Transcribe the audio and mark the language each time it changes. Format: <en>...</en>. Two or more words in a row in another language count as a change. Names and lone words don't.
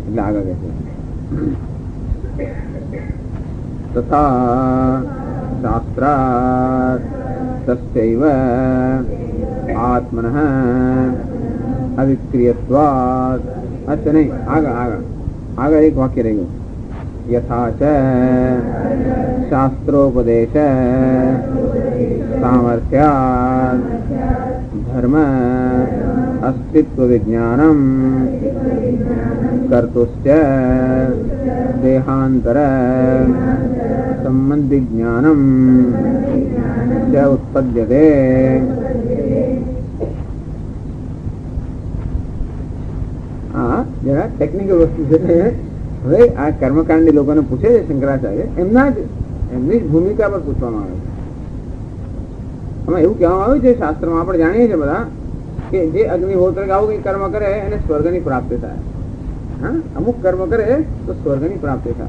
<gu>એટલે આગળ કહે છે</gu> <sa>तथा शास्त्रात् तस्यैव आत्मनः अविक्रियत्वात्.</sa> <gu>અચ્છા નહીં આગળ એક વાક્ય રહી ગયું.</gu> <sa>यथा च शास्त्रोपदेश सामर्थ्यात् धर्म अस्तित्व विज्ञानम कर्तुश्च देहांतर संबंधी ज्ञानम च उत्पद्यते।</sa> <gu>જરા ટેક્નિકલ વસ્તુ છે. હવે આ કર્મકાંડી લોકોને પૂછે છે શંકરાચાર્ય, એમની ભૂમિકા પર પૂછવામાં આવે છે. આમાં એવું કહેવામાં આવ્યું છે શાસ્ત્રમાં, આપણે જાણીએ છીએ બધા કે જે અગ્નિહોત્ર કે આવું કઈ કર્મ કરે એને સ્વર્ગની પ્રાપ્તિ થાય. હા, અમુક કર્મ કરે તો સ્વર્ગની પ્રાપ્તિ થાય.</gu>